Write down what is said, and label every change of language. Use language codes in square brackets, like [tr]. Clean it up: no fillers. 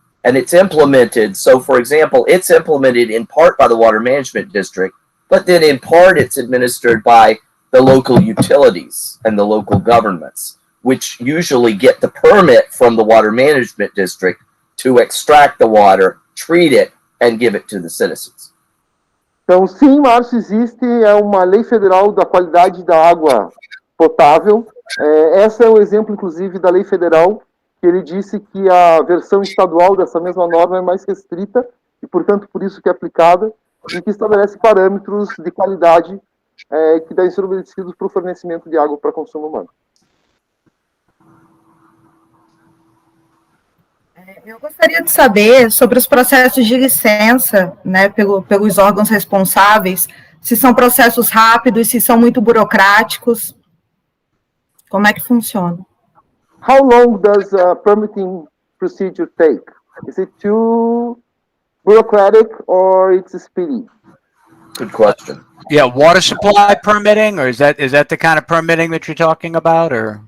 [en] And it's implemented, so for example, it's implemented in part by the Water Management District, but then in part it's administered by the local utilities and the local governments, which usually get the permit from the Water Management District to extract the water, treat it, and give it to the citizens. [pt] Então, sim, Márcio, existe uma lei federal da qualidade da água potável. Essa é o exemplo, inclusive, da lei federal, que ele disse que a versão estadual dessa mesma norma é mais restrita, e, portanto, por isso que é aplicada, e que estabelece parâmetros de qualidade que devem ser obedecidos para o fornecimento de água para consumo humano. Eu gostaria de saber sobre os processos de licença, né, pelos órgãos responsáveis, se são processos rápidos, se são muito burocráticos. Como é que funciona? [en] How long does a permitting procedure take? Is it too bureaucratic or it's speedy? Good question. Yeah, water supply permitting, or is that the kind of permitting that you're talking about, or?